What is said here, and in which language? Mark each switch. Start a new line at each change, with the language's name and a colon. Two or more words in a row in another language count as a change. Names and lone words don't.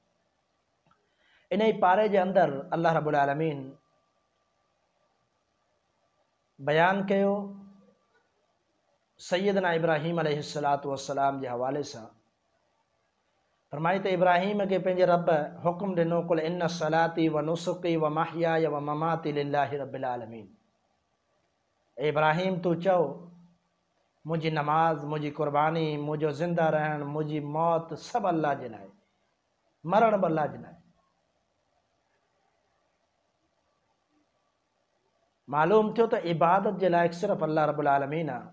Sindhi: इन ई पारे जे अंदरि अल्लाह
Arabic: رب العالمين
Sindhi: बयान कयो सैयदना इब्राहीम
Arabic: عليه الصلاة والسلام
Sindhi: जे हवाले सां। फरमाई त इब्राहीम खे पंहिंजे रब हुकुम ॾिनो
Arabic: قل إن صلاتي ونسكي ومحياي ومماتي لله رب العالمين.
Sindhi: इब्राहीम तू चओ मुंहिंजी नमाज, मुंहिंजी कुर्बानी, मुंहिंजो ज़िंदा रहण, मुंहिंजी मौत सभु अल्लाह जे लाइ, मरण बि अल्लाह जे लाइ। मालूम थियो त इबादत जे लाइक़ु सिर्फ़ु अल्लाह
Arabic: رب العالمين
Sindhi: आहे।